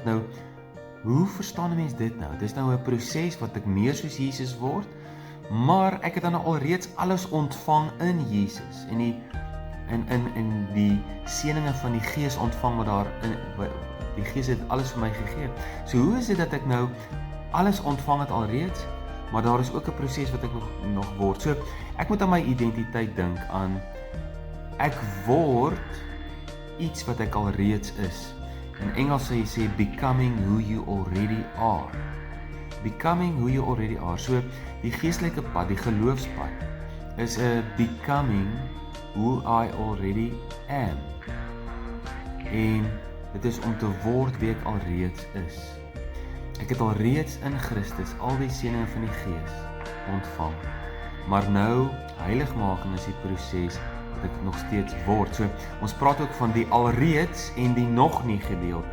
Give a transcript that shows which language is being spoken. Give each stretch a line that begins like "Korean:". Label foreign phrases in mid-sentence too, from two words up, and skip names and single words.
Afrikaans: Nou, hoe verstaan 'n mens dit nou? Dis nou 'n proses wat ek meer soos Jesus word, maar ek het dan alreeds alles ontvang in Jesus en die seëninge van die Gees ontvang wat daar in die Gees het alles vir my gegee. So hoe is dit dat ek nou alles ontvang het alreeds, maar daar is ook 'n proses wat ek nog word. So ek moet aan my identiteit dink aan ek word iets wat ek alreeds is. In Engels sê
English: becoming who you already are. Becoming who you already are.
Afrikaans: So die geestelike pad, die geloofspad is 'n
English: becoming who I already am.
Afrikaans: En dit is om te word wie ek alreeds is. Ek het alreeds in Christus al die seëninge van die Gees ontvang. Maar nou, heiligmaking is die proses wat ek nog steeds word. So, ons praat ook van die alreeds en die nog nie gedeelte.